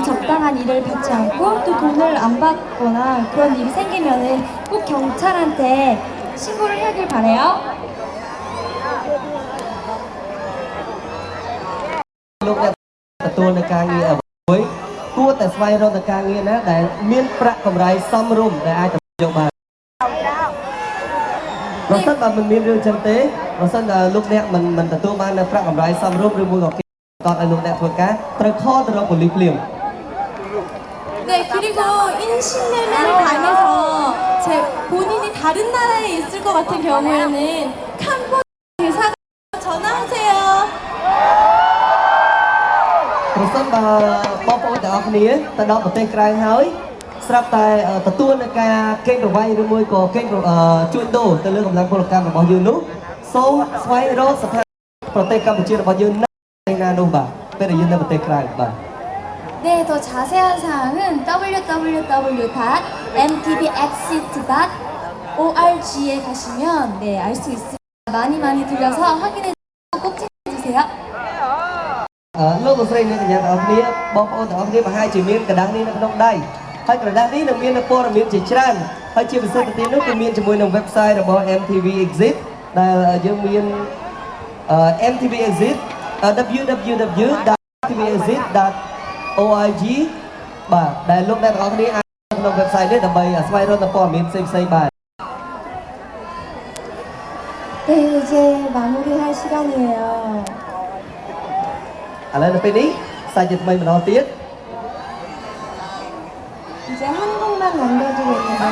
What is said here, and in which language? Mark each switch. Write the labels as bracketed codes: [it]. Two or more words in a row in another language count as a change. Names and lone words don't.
[ko] 부당한 일을 받지 않고 또 돈을 안 받거나 그런 일이 생기면은 꼭 경찰한테 신고를 해야길 바래요. [km] លោកអ្នកទទួលនៅការងារអ្វីគួរតែស្វែងរកទៅការងារណាដែលមានប្រាក់កម្រៃសមរម្យដែលអាចទទួលយកបានប្រសិនបើមិនមានរឿងចឹងទេប្រសិនបើលោកអ្នកមិនទទួលបាននៅប្រាក់កម្រៃសមរម្យឬមួយក៏គេតតឲ្យលោកអ្នកធ្វើការត្រូវខលទៅរកប៉ូលីសភ្លាម [ko] 네, 그리고 인신매매를 당해서 본인이 다른 나라에 있을 것 같은 경우에는 캄보디아 대사관 전화하세요. [km] ប្រសិនបើបងប្អូនទាំងអស់គ្នាទៅដល់ប្រទេសក្រៅហើយស្រាប់តែទទួលនៅការកេងប្រវ័ញ្ចឬមួយក៏កេងជួញដូរទៅលើកម្លាំងពលកម្មរបស់យើងនោះសូមស្វែងរកស្ថានភាពប្រទេសកម្ពុជារបស់យើងនៅណានោះបាទពេលដែលយើងនៅប្រទេសក្រៅបាទ [ko] 네, 더 자세한 사항은 www.mtvexit.org에 가시면 네, 알 수 있습니다. 많이 들려서 확인해 꼭 챙겨주세요. [km] លោកលោកស្រីអ្នកកញ្ញាទាំងអស់គ្នាបងប្អូនទាំងអស់គ្នាប្រហែលជាមានកណ្ដាស់នេះនៅក្នុងដៃហើយកណ្ដាស់នេះនឹងមានព័ត៌មានជាច្រើនហើយជាពិសេសទៅទៀតនោះគឺមានជាមួយនឹង website របស់ MTV Exit ដែលយើងមាន MTV Exit www.mtvexit.org បាទដែលលោកអ្នកទាំងអស់គ្នាអាចក្នុង website នេះដើម្បីស្វែងរកព័ត៌មានផ្សេងៗបាទ [ko] 네, 이제 마무리할 시간이에요. [km] ឥឡូវនៅពេលនេះសាច់ជាថ្មីម្ដងទៀត [ko] 이제 한 곡만 남겨두고